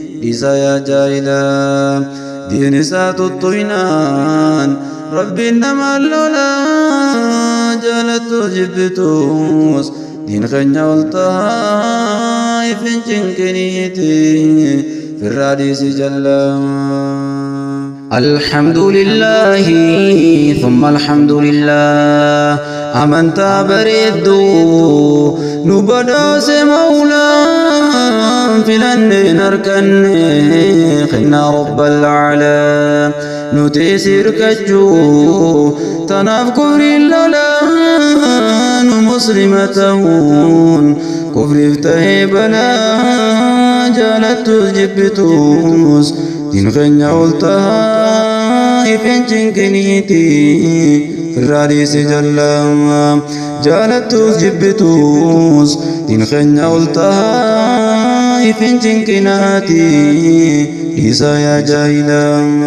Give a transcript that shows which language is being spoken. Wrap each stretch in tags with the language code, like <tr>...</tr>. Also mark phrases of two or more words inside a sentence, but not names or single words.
<om>isa yaa jaahilaa diin isaa tuttuinaan Rabbiin namaan lolaa jaalattus jibbituus diin keenya ol tahaa ifin cinqiniiti firraa dhiisi jallaa.</om> <ar>الحمد لله ثم الحمد لله.</ar> <om>Amantaa bareeddu nu badhaase Mawlaan filanneen harkanne kennaa Rabbal Aalaa. Nuti sirkachuu tanaaf kufriin lolaa nu muslima ta'uun kufriif ta'ee balaa jaalattus jibbituus diin keenya ol tahaa ifeen cinqiniiti firraa dhiise jallaa jaalattus jibbituus diin keenya ol tahaa ifeen cinqinaati isa yaa jaahilaa.</om>